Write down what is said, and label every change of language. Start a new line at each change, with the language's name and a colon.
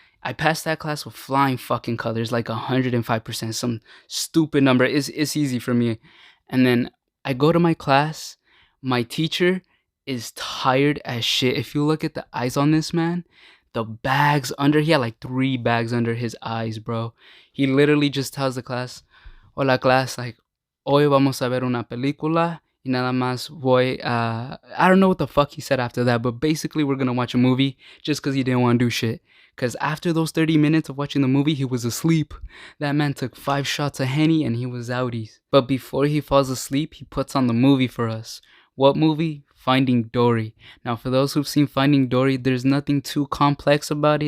English: I passed that class with flying fucking colors, like 105%, some stupid number. It's easy for me. And then I go to my class. My teacher is tired as shit. If you look at the eyes on this man, the bags under, he had like 3 bags under his eyes, bro. He literally just tells the class,
Spanish: hola
English: class, like,
Spanish: hoy vamos a ver una película y nada más voy a...
English: I don't know what the fuck he said after that, but basically we're gonna watch a movie just because he didn't want to do shit. Because after those 30 minutes of watching the movie, he was asleep. That man took 5 shots of Henny and he was outies. But before he falls asleep, he puts on the movie for us. What movie? Finding Dory. Now, for those who've seen Finding Dory, there's nothing too complex about it.